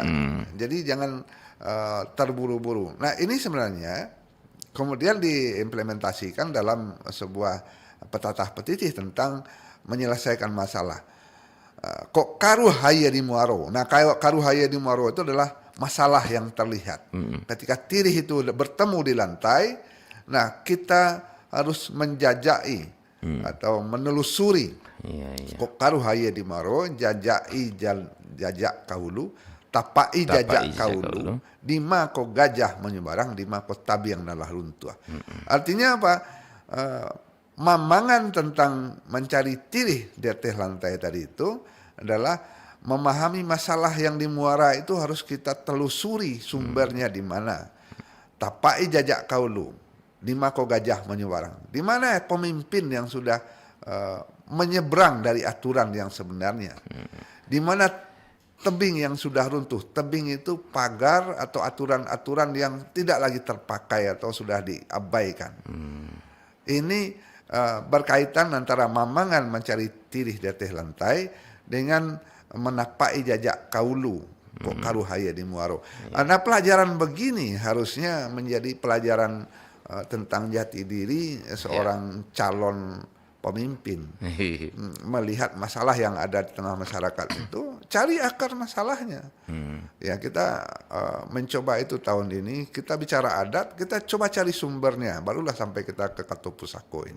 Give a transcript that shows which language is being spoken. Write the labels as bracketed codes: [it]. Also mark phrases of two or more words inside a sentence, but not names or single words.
[id] Jadi jangan terburu-buru. Nah ini sebenarnya kemudian diimplementasikan dalam sebuah petatah petitih tentang menyelesaikan masalah. [min] Kok karuhaya di muaro. [id] Nah, karuhaya di muaro itu adalah masalah yang terlihat. Ketika tirih itu bertemu di lantai, nah kita harus menjajai atau menelusuri. [min] Kok karuhaya di muaro, jajak kahulu, tapai jajak kahulu, dima ko gajah menyebarang, dima ko tabi yang nalah runtuh. [id] Artinya apa? Mamangan tentang mencari tirih di atas lantai tadi itu adalah memahami masalah yang di muara itu harus kita telusuri sumbernya di mana. [min] Tapai jajak kaulu, di mako gajah menyebarang. [id] Di mana pemimpin yang sudah menyeberang dari aturan yang sebenarnya. Di mana tebing yang sudah runtuh. Tebing itu pagar atau aturan-aturan yang tidak lagi terpakai atau sudah diabaikan. Ini berkaitan antara mamangan mencari tirih di atas lantai dengan menapai [min] jajak kaulu kok karuhaya di muaro. [id] Nah pelajaran begini harusnya menjadi pelajaran tentang jati diri seorang calon pemimpin. Melihat masalah yang ada di tengah masyarakat itu, cari akar masalahnya. Ya kita mencoba itu tahun ini, kita bicara adat, kita coba cari sumbernya, barulah sampai kita ke Katu Pusako ini.